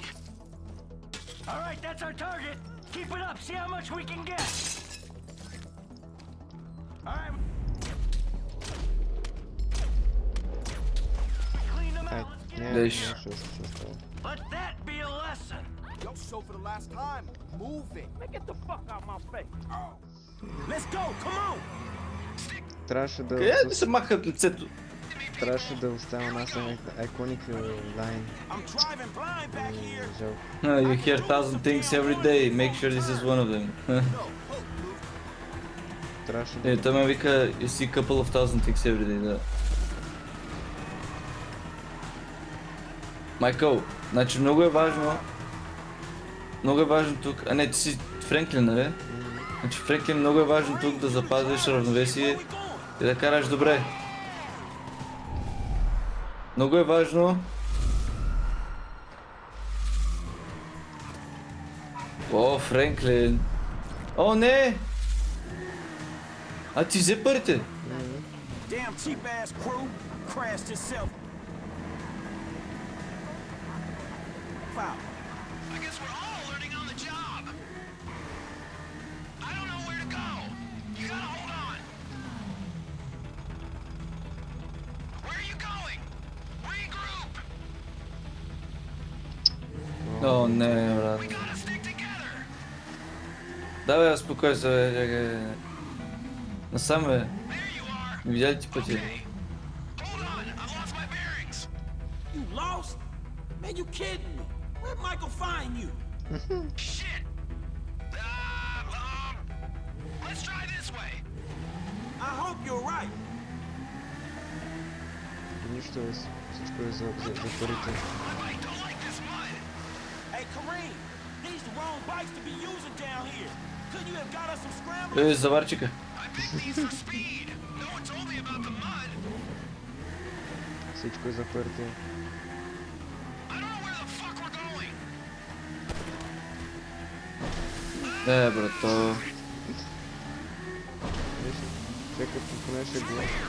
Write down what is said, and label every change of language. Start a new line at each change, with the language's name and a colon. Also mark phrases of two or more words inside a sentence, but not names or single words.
English: All right, that's our target. Keep it up. See how much we can get. All right. Clean them
Bulgarian: Ай,
English: out. Let's get
Bulgarian: не,
English: out.
Bulgarian: не, Деш. ще става.
English: Let that be a lesson. Yo, so for the last time, move it. Man, get the fuck out my face. Let's go, come on.
Bulgarian: Трябваше да... Къде да се махат лицето? Трябваше да оставя нас
English: iconic line. I'm driving blind back here.
Bulgarian: Жалко.
English: You hear 1000 things every day, make sure this is one of them.
Bulgarian: Трябваше да... Той ме вика,
English: you see couple of 1000 things every day,
Bulgarian: да. Майкъл, значи много е важно тук, а не, ти си Франклин, нали? Значи Франклин, много е важно тук да запазиш равновесие и да караш добре. Много е важно. О, Франклин. О, не! А ти взе парите?
English: Damn cheap ass crew crashed itself. Foul. I guess we're all learning on the job. I don't know where to go. You gotta hold on. Where are you going? Regroup.
Bulgarian: О, не, брат.
English: We gotta stick together.
Bulgarian: Давай, успокой се, бе, чакай. Насам, бе.
English: There you are.
Bulgarian: Видя ли ти пъти?
English: Hold on. I've lost my bearings. You lost? Man, you kidding me? Where'd Michael find you? Shit. Let's try this way. I hope you're right.
Bulgarian: Нищо, всичко е за парите.
English: My bike don't like this mud. Hey, Kareem, these the wrong bikes to be using down here. Couldn't you have got us some scramblers?
Bulgarian: Заварчика.
English: I picked these for speed. No one told me about the mud.
Bulgarian: Всичко е за парите.
English: I don't know where the fuck we're going.
Bulgarian: Брато. Чакай, поне ще го...